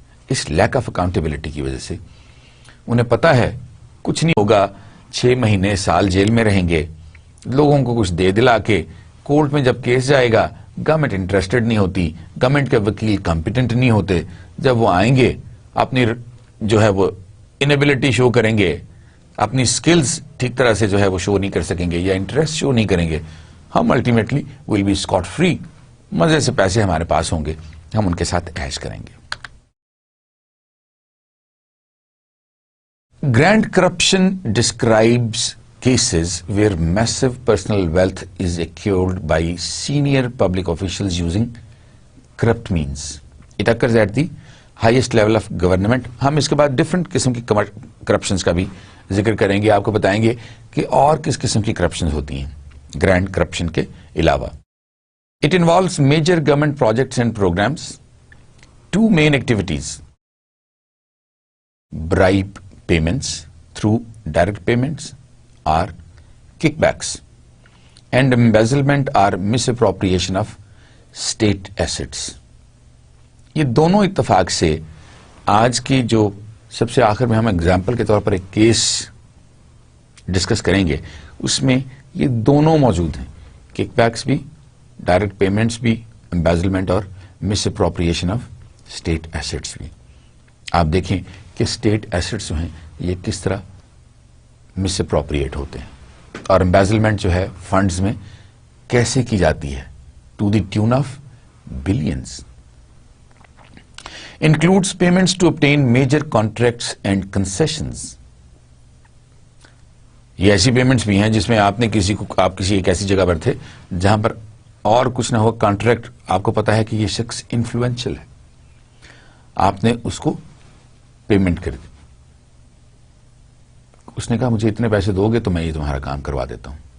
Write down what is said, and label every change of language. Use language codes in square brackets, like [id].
[ur] اس lack of accountability کی وجہ سے انہیں پتا ہے کچھ نہیں ہوگا، 6 مہینے سال جیل میں رہیں گے، لوگوں کو کچھ دے دلا کے کورٹ میں جب کیس جائے گا گورنمنٹ انٹرسٹڈ نہیں ہوتی، گورنمنٹ کے وکیل کمپیٹنٹ نہیں ہوتے، جب وہ آئیں گے اپنی جو ہے وہ انیبلٹی شو کریں گے، اپنی سکلز ٹھیک طرح سے جو ہے وہ شو نہیں کر سکیں گے یا انٹرسٹ شو نہیں کریں گے، ہم [en] ultimately will be scot free, [ur] مزے سے پیسے ہمارے پاس ہوں گے، ہم ان کے ساتھ عیش کریں گے. [en] Grand corruption describes cases where massive personal wealth is acquired by senior public officials using corrupt means. It occurs at the highest level of government. [ur] ہم اس کے بعد ڈفرنٹ قسم کی کرپشنز کا بھی ذکر کریں گے، آپ کو بتائیں گے کہ اور کس قسم کی کرپشنز ہوتی ہیں گرینڈ کرپشن کے علاوہ. [en] It involves major government projects and programs. Two main activities: bribe payments through direct payments or kickbacks, and embezzlement or misappropriation of state assets. [ur] یہ دونوں اتفاق سے آج کی جو سب سے آخر میں ہم اگزامپل کے طور پر ایک کیس ڈسکس کریں گے، اس میں یہ دونوں موجود ہیں، کک بیکس بھی، ڈائریکٹ پیمنٹس بھی، embezzlement اور [en] misappropriation of state assets [ur] بھی. آپ دیکھیں کہ اسٹیٹ ایسٹس جو ہیں یہ کس طرح مس اپروپریٹ ہوتے ہیں، اور embezzlement جو ہے فنڈز میں کیسے کی جاتی ہے، [en] To the tune of billions. Includes payments to obtain major contracts and concessions. [ur] یہ ایسی پیمنٹس بھی ہیں جس میں آپ کسی ایک ایسی جگہ پر تھے جہاں پر اور کچھ نہ ہو، کانٹریکٹ آپ کو پتا ہے کہ یہ شخص انفلوئنشل ہے، آپ نے اس کو پیمنٹ کر دی، اس نے کہا مجھے اتنے پیسے دو گے تو میں یہ تمہارا کام کروا دیتا ہوں.